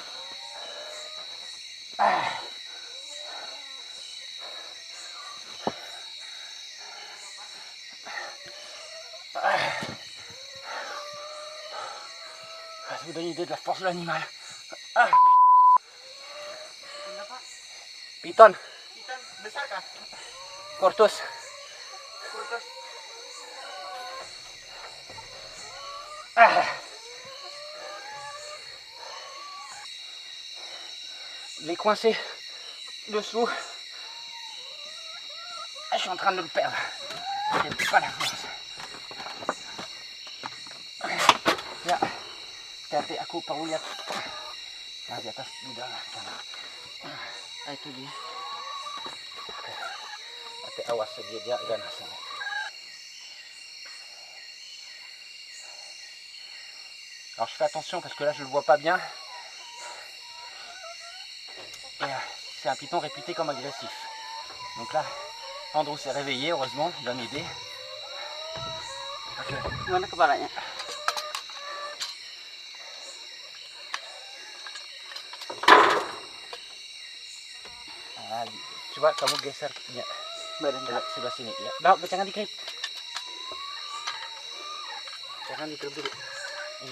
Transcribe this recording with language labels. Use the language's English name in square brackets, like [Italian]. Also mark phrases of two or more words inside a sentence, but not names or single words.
[French] Ça vous donne une idée de la force de l'animal. Python. [Indonesian] Ikan besar kah? Curtus. Kurtus. [French] Il est coincé dessous. Je suis en train de le perdre. J'ai pas la force. [Indonesian] Ya, hati aku perlu lihat. Nah, di atas di dalam sana. Nah, itu dia. Hati awas dia ganas. [French] Alors je fais attention parce que là je le vois pas bien. Et c'est un python réputé comme agressif. Donc là, Andrew s'est réveillé, heureusement, il va m'aider. [Indonesian] Mana kepalanya? Nah, coba kamu geser ya. Badan Sebelah sini ya. Nah, jangan dikrip. Jangan dikrip dulu. Ini